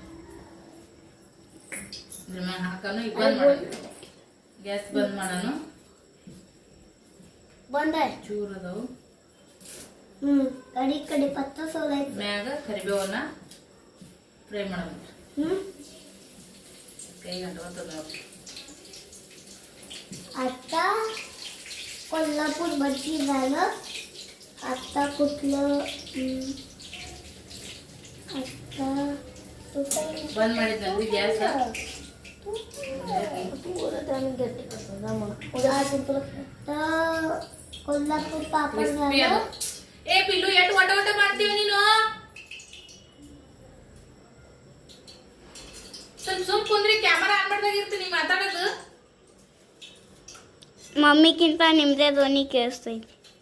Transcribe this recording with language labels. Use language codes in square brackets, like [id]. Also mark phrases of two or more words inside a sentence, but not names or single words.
[kn] ಇದ್ರ ಮ್ಯಾಗ ಹಾಕೋಣ. ಈಗ ಬಂದ್ ಮಾಡೋಣ, ಗ್ಯಾಸ್ ಬಂದ್ ಮಾಡೋಣ. ಚೂರು ಅದಾವು ಕಡಿ ಪತ್ತ ಮ್ಯಾಗ ಕರಿಬೇವನ್ನ ಫ್ರೈ ಮಾಡೋಣ. ಕೈ ಗಂಟೆ ನೋಡ್ರಿ. [mr] आता कोल्हापूर भजी झालं. आता कुठलं आता [kn] बंद ಮಾಡಿದ್ವಿ ಗ್ಯಾಸ್. [mr] कोल्हापूर पापड झालं. ए पिल्लू [kn] ಎಷ್ಟು ವಟ ವಟ ಮಾಡ್ತೀವಿ ನೀನು? ಸ್ವಲ್ಪ ಸುಮ್ ಕುಂದ್ರಿ. ಕ್ಯಾಮೆರಾ ಆನ್ ಮಾಡ್ದಾಗ ಇರ್ತೀನಿ ಮಾತಾಡೋದು. ಮಮ್ಮಿಗಿಂತ ನಿಮ್ದೇ ಧ್ವನಿ ಕೇಳಿಸ್ತೈತಿ.